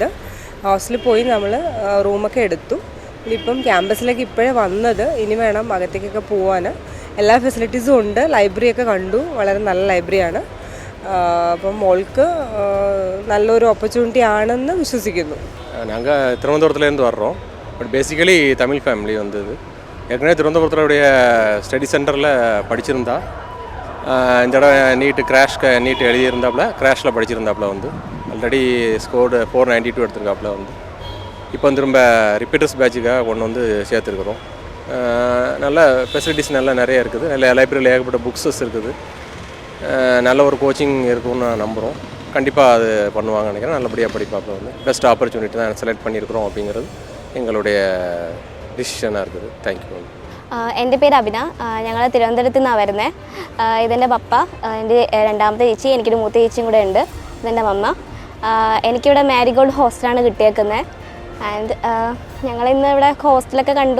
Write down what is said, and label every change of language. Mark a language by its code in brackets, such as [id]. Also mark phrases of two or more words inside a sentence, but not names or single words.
[ml] ഹോസ്റ്റലിൽ പോയി നമ്മൾ റൂമൊക്കെ എടുത്തു. ഇപ്പം ക്യാമ്പസിലേക്ക് ഇപ്പോഴേ വന്നത്, ഇനി വേണം അകത്തേക്കൊക്കെ പോകാൻ. എല്ലാ ഫെസിലിറ്റീസും ഉണ്ട്. ലൈബ്രറിയൊക്കെ കണ്ടു, വളരെ നല്ല ലൈബ്രറിയാണ്. അപ്പം മോൾക്ക് നല്ലൊരു ഓപ്പർച്യൂണിറ്റി ആണെന്ന് വിശ്വസിക്കുന്നു. [ta] நாங்கள் திருவனந்தபுரத்துலேருந்து வர்றோம். [en] but basically [ta] தமிழ் ஃபேமிலி வந்தது. ஏற்கனவே திருவனந்தபுரத்துடைய ஸ்டடி சென்டரில் படிச்சிருந்தா, இந்த தடவை நீட் எழுதியிருந்தாப்புல, கிராஷில் படிச்சிருந்தாப்புல வந்து [en] already scored [ta] 492 எடுத்திருக்காப்புல வந்து. இப்போ திரும்ப [en] repeaters batchukkaaga [ta] கொண்டு வந்து சேர்த்துருக்குறோம். நல்ல ஃபெசிலிட்டிஸ் நல்லா நிறைய இருக்குது. நல்ல லைப்ரரியில் ஏகப்பட்ட புக்ஸஸ் இருக்குது. நல்ல ஒரு கோச்சிங் இருக்கும்னு நான் நம்புகிறோம். கண்டிப்பாக அது பண்ணுவாங்கன்னு நினைக்கிறேன். நல்லபடியாக படிப்பாப்பில் வந்து [en] best opportunity [ta] தான் செலக்ட் பண்ணியிருக்கிறோம் அப்படிங்கிறது எங்களுடைய ഡിസിഷനാണ് இருக்குது. [en] thank you. [ml] എൻ്റെ പേര് അഭിന. ഞങ്ങൾ തിരുവനന്തപുരത്ത് നിന്നാണ് വരുന്നത്. ഇതെൻ്റെ പപ്പ, എൻ്റെ രണ്ടാമത്തെ ചേച്ചി, എനിക്കൊരു മൂത്ത ചേച്ചിയും കൂടെ ഉണ്ട്. ഇതെൻ്റെ മമ്മ. എനിക്കിവിടെ മാരിഗോൾഡ് ഹോസ്റ്റലാണ് കിട്ടിയേക്കുന്നത്. ആൻഡ് ഞങ്ങളിന്ന് ഇവിടെ ഹോസ്റ്റലൊക്കെ കണ്ടു.